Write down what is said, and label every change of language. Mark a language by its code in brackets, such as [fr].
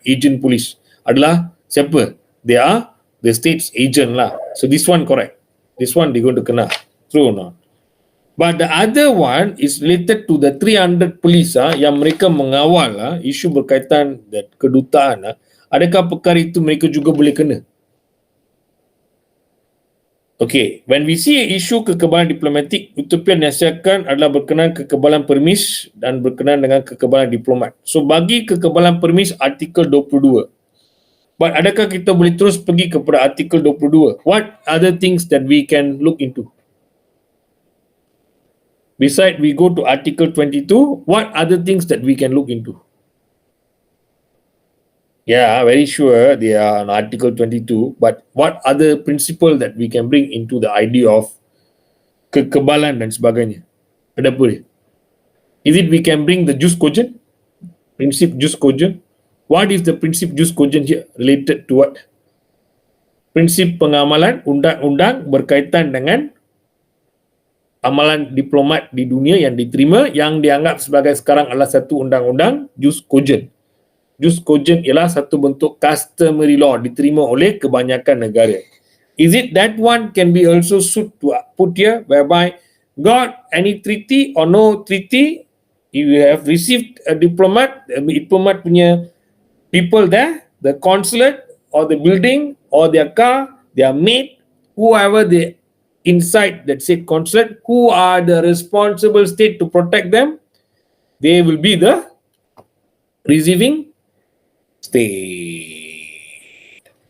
[ms] Agent polis adalah siapa? [en] They are the state's agent lah. So this one correct. This one they going to kena. True or not? But the other one is related to the 300 police [ms] yang mereka mengawal isu berkaitan dengan kedutaan. Adakah perkara itu mereka juga boleh kena? [en] Okay, when we see [ms] isu kekebalan diplomatik, Ethiopia nasihatkan adalah berkenaan kekebalan permis dan berkenaan dengan kekebalan diplomat. So bagi kekebalan permis artikel 22. But adakah kita boleh terus pergi kepada artikel 22? [en] What other things that we can look into? Besides we go to article 22, what other things that we can look into? Yeah, very sure they are on article 22, but what other principle that we can bring into the idea of [ms] kekebalan dan sebagainya? Ada apa dia? [en] Is it we can bring the jus cogent? [ms] Prinsip jus cogent? [en] What is the prinsip jus cogent here related to what? [ms] Prinsip pengamalan undang-undang berkaitan dengan amalan diplomat di dunia yang diterima yang dianggap sebagai sekarang adalah satu undang-undang jus cogent. Jus cogent ialah satu bentuk customary law diterima oleh kebanyakan negara. [en] Is it that one can be also put here whereby got any treaty or no treaty, if you have received a diplomat punya people there, the consulate or the building or their car, their maid, whoever they inside that said consulate, who are the responsible state to protect them, they will be the receiving state.